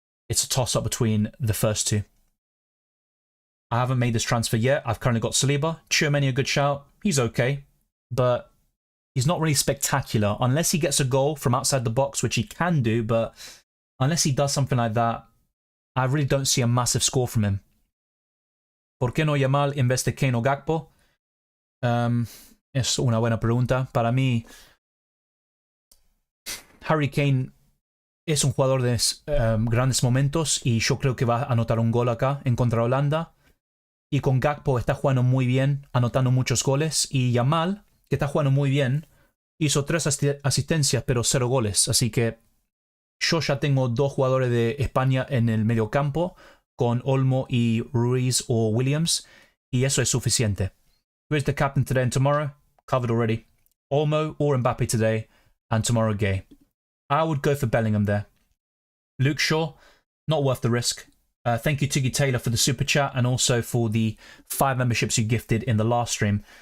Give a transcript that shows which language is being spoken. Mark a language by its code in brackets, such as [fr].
[en] it's a toss-up between the first two. I haven't made this transfer yet. I've currently got Saliba. Tchouaméni, a good shout. He's okay, but he's not really spectacular. Unless he gets a goal from outside the box, which he can do, but unless he does something like that, I really don't see a massive score from him. [es] ¿Por qué no Yamal en vez de Kane o Gakpo? Es una buena pregunta. Para mí, Harry Kane es un jugador de grandes momentos y yo creo que va a anotar un gol acá en contra Holanda. Y con Gakpo está jugando muy bien, anotando muchos goles. Y Yamal, que está jugando muy bien, hizo 3 asistencias pero 0 goles. Así que yo ya tengo 2 jugadores de España en el medio campo, con Olmo y Ruiz o Williams, y eso es suficiente. [en] Who is the captain today and tomorrow? Covered already. Olmo or Mbappe today, and tomorrow Gay. I would go for Bellingham there. Luke Shaw, not worth the risk. Thank you, Tiggy Taylor, for the super chat and also for the 5 memberships you gifted in the last stream.